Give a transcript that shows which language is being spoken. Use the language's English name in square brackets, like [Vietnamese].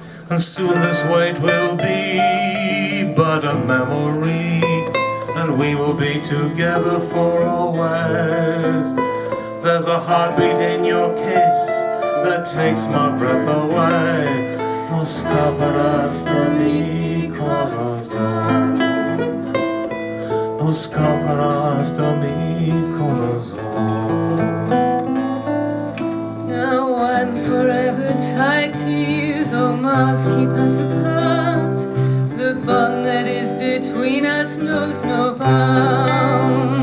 [English] And soon this wait will be but a memory, and we will be together for always. There's a heartbeat in your kiss that takes my breath away. [Spanish] No escaparás de mi corazón. No escaparás de mi corazón. [English] Now I'm forever tied to you, though miles keep us apart. The bond that is between us knows no bounds.